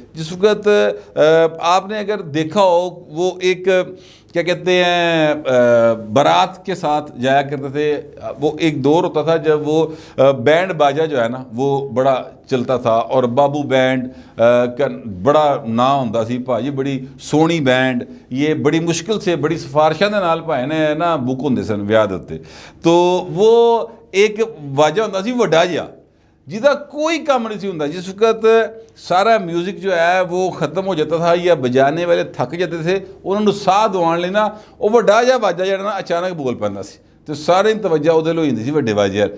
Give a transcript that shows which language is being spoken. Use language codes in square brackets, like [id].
[ur] جس وقت آپ نے اگر دیکھا ہو وہ ایک کیا کہتے ہیں بارات کے ساتھ جایا کرتے تھے. وہ ایک دور ہوتا تھا جب وہ بینڈ باجا جو ہے نا وہ بڑا چلتا تھا اور بابو بینڈ کا بڑا نام ہوتا سی. [pa] بھائی بڑی سونی بینڈ, یہ بڑی مشکل سے بڑی سفارشاں دے نال بھائی نے نا بک ہوندے سن ویاہ دے تے. تو وہ ایک واجہ ہوتا سی وڈا جہا جہاں کوئی کام نہیں سی ہوندا. [ur] جس وقت سارا میوزک جو ہے وہ ختم ہو جاتا تھا یا بجانے والے تھک جاتے تھے, [pa] انہوں نے ساہ دوان لینا وہ وڈا جہا واجہ جہاں نا اچانک بول پیندا سی تو سارے توجہ وہ ہو جاتی سی وڈے واجے.